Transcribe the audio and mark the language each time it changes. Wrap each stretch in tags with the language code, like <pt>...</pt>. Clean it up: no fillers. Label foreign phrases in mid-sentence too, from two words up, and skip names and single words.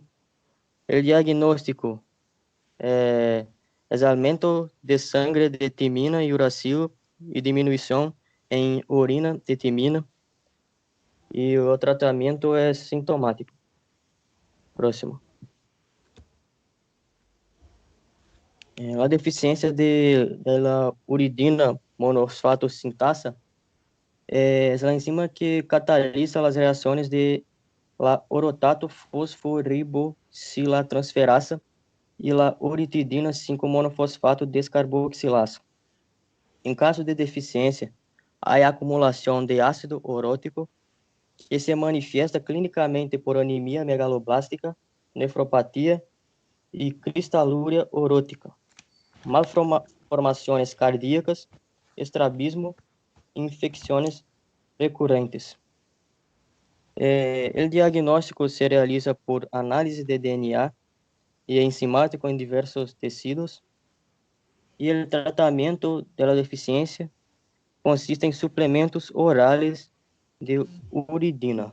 <pt>O diagnóstico é aumento de sangue de timina e uracilo e diminuição em urina de timina, e o tratamento é sintomático. Próximo. A deficiência da uridina monosfato sintasa é a enzima que catalisa as reações de</pt> <es>la orotato fosforiboxilatransferasa</es> <pt>e</pt> <es>la uritidina 5-monofosfato descarboxilasa.</es> <pt>Em caso de deficiência, há acumulação de ácido orótico que se manifesta clinicamente por anemia megaloblástica, nefropatia e cristalúria orótica, malformações cardíacas, estrabismo e infecções recorrentes. O diagnóstico se realiza por análise de DNA e enzimático em diversos tecidos, e o tratamento da deficiência consiste em suplementos orais de uridina.</pt>